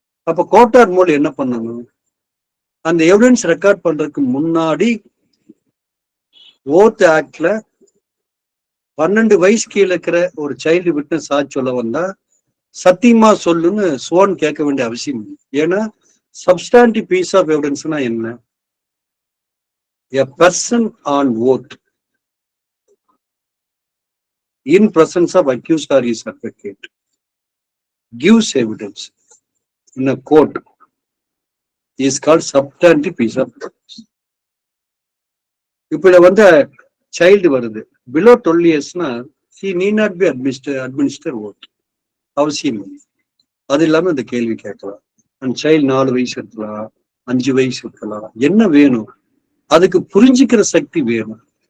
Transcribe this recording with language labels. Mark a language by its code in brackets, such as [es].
[ta] அப்ப கோர்ட்டார் மூலம் என்ன பண்ணணும், அந்த எவிடன்ஸ் ரெக்கார்ட் பண்றதுக்கு முன்னாடி ஓத் ஆக்ட்ல 12 வயசு கீழே இருக்கிற ஒரு சைல்டு விட்னஸ் சாட்சி சொல்ல வந்தா சத்தியமா சொல்லுன்னு சோன் கேட்க வேண்டிய அவசியம் இல்லை. ஏன்னா [en] Substantive piece of எவிடன்ஸ்னா என்ன, a person on oath in presence of accused or his advocate gives evidence in a court is called substantive piece of evidence. [ta] இப்ப இத வந்து சைல்டு வருது [en] below 12 yearsனா he need not be administer oath, [ta] அவசியம் இல்லை. அது இல்லாம இந்த கேள்வி கேட்கலாம். அந்த சைல்டு 4 வயசு இருக்கலாம், 5 வயசு இருக்கலாம், என்ன வேணும், அதுக்கு புரிஞ்சுக்கிற சக்தி வேணும்.